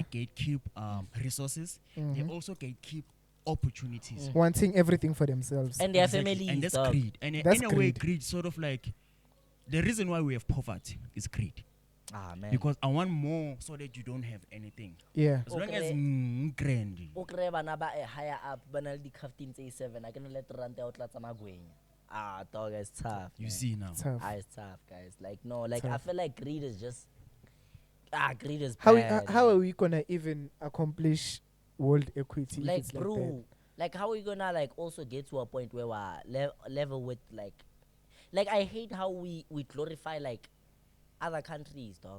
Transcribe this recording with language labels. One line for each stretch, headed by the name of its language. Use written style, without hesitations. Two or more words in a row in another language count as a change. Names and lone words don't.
English: they gatekeep resources, they Mhm. also gatekeep opportunities. Wanting everything for themselves. And their Exactly. families, And that's dog. greed. And That's in a way, greed. greed sort of like the reason why we have poverty is greed. Ah, man. Because I want more so that you don't have anything. Yeah. As long as Okay. grand.
Southern Sotho: o kry bana ba higher up ba na le di-captain tse 7
English: I can let
Southern Sotho: ranta o tlatsa magwenya.
English: Ah, dog, it's tough. You man. see now. Tough. It's tough, guys. Like, no, like, Tough. I feel like greed is just, greed is How bad. how are we gonna even accomplish world equity? if Like, it's like bro, that? like, how are we gonna, like, also get to a point where we're level with, like, Like I hate how we glorify like other countries, dog.